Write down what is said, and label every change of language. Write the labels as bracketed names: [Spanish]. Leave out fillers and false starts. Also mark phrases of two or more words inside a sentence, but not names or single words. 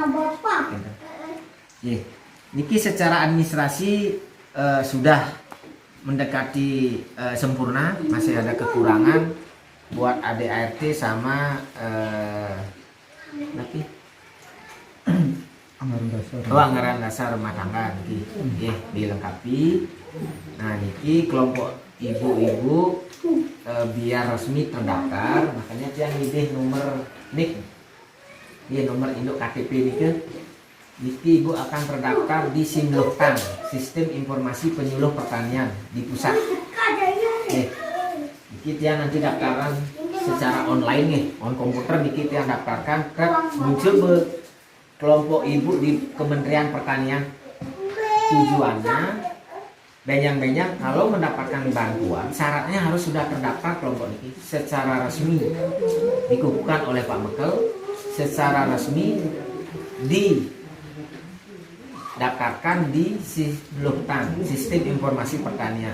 [Indonesian] Niki secara administrasi sudah mendekati sempurna, masih ada kekurangan buat ADART sama anggaran dasar rumah tangga niki dilengkapi. Nah niki kelompok ibu-ibu biar resmi terdaftar, makanya yang milih nomor NIK, nomor induk KTP niki ibu akan terdaftar di Simloktan, Sistem Informasi Penyuluh Pertanian di pusat. Niki tiang nanti daftaran secara online on komputer, niki tiang daftarkan ke muncul kelompok ibu di Kementerian Pertanian. Tujuannya benjang-benjang kalau mendapatkan bantuan syaratnya harus sudah terdaftar kelompok ini secara resmi, dikukuhkan oleh Pak Mekel, secara resmi didaftarkan di Simloktan, Sistem Informasi Pertanian.